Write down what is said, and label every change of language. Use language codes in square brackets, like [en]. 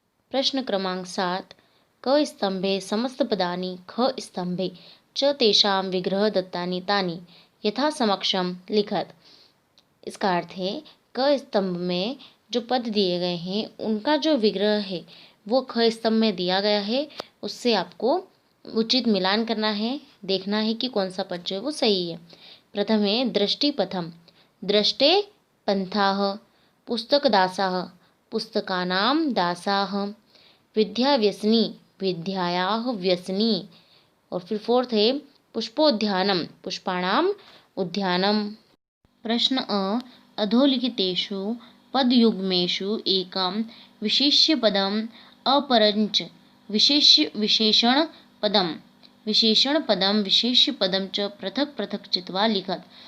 [sa] प्रश्न क्रमांक 7 क स्तंभे समस्त पदानि ख स्तंभे च तेषां विग्रह दत्तानि तानि यथा समक्षम लिखत। [hi] इसका अर्थ है क स्तंभ में जो पद दिए गए हैं उनका जो विग्रह है वो ख स्तंभ में दिया गया है, उससे आपको उचित मिलान करना है, देखना है कि कौन सा पद जो है वो सही है। [sa] प्रथम है दृष्टिपथम, दृष्टे पंथाः, पुस्तकदासाः, पुस्तकानां दासाः, विद्याव्यसनी, विद्यायाः व्यसनी। [hi] और फिर फोर्थ है पुष्पोद्यानम, पुष्पाणाम उद्यानम। [sa] प्रश्न अ, अधोलिखितेषु पदयुग्मेषु एकं विशेष्यपदम् अपरञ्च विशेषणपदं विशेष्यपदं च पृथक पृथक चित्वा लिखत।